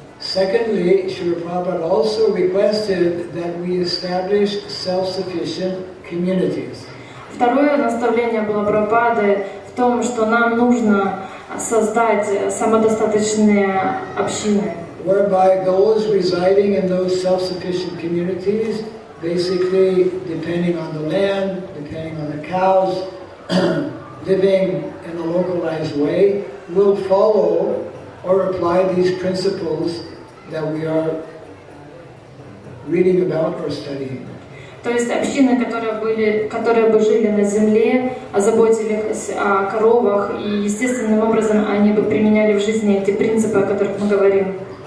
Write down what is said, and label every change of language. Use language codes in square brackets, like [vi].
[en] Secondly, Srila Prabhupada also requested that we establish self-sufficient communities. [ru] Второе наставление было Прабхупады в том, что нам нужно создать самодостаточные общины. [en] Whereby those residing in those self-sufficient communities, basically depending on the land, depending on the cows, living in a localized way, will follow or apply these principles that we are reading about or studying. [ru] То есть общины, которые бы жили на земле, озаботились о коровах, и естественным образом они бы применяли в жизни эти принципы, о которых мы говорим.